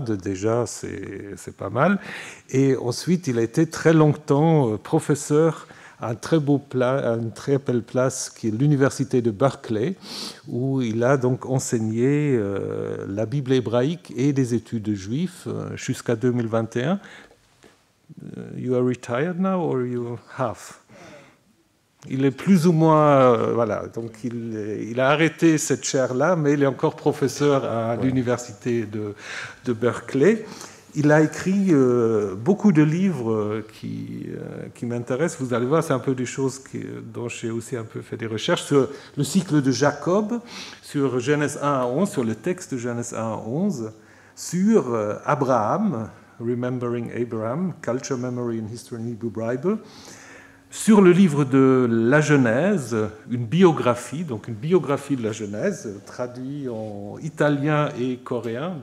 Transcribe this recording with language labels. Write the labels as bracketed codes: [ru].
[fr] Déjà, c'est pas mal. Et ensuite, il a été très longtemps professeur à une très belle place qui est l'université de Berkeley, où il a donc enseigné la Bible hébraïque et des études juives jusqu'à 2021. [en] You are retired now or you have? [fr] Il est plus ou moins, voilà, donc il a arrêté cette chaire-là, mais il est encore professeur à l'université de Berkeley. Il a écrit beaucoup de livres qui m'intéressent. Vous allez voir, c'est un peu des choses dont j'ai aussi un peu fait des recherches sur le cycle de Jacob, sur Genèse 1 à 11, sur le texte de Genèse 1 à 11, sur Abraham, Remembering Abraham, Culture, Memory and History in Hebrew Bible, sur le livre de la Genèse, une biographie de la Genèse, traduit en italien et coréen.